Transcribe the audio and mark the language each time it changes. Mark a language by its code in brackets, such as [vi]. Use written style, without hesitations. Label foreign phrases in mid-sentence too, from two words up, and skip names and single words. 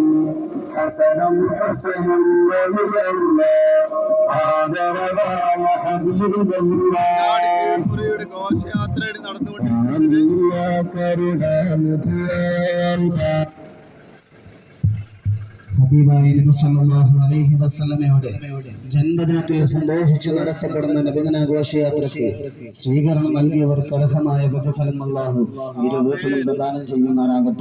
[ar] حسنا حسن ولي الله هذا رضا حبيب الله [ml] ഘോഷയാത്രയാണ് നടന്നുകൊണ്ടിരിക്കുന്നത്. ഹബീബായ നബി [ar] صلى الله عليه وسلم [ml] ജന്മദിനത്തിൽ സന്തോഷിച്ച് നടത്തപ്പെടുന്ന നബിദിന ഘോഷയാത്രയ്ക്ക് സ്വീകരണം നൽകിയവർക്ക് അർഹമായ പ്രതിഫലം അല്ലാഹു ഇരു വീട്ടിലും പ്രദാനം ചെയ്യുമാറാകട്ടെ.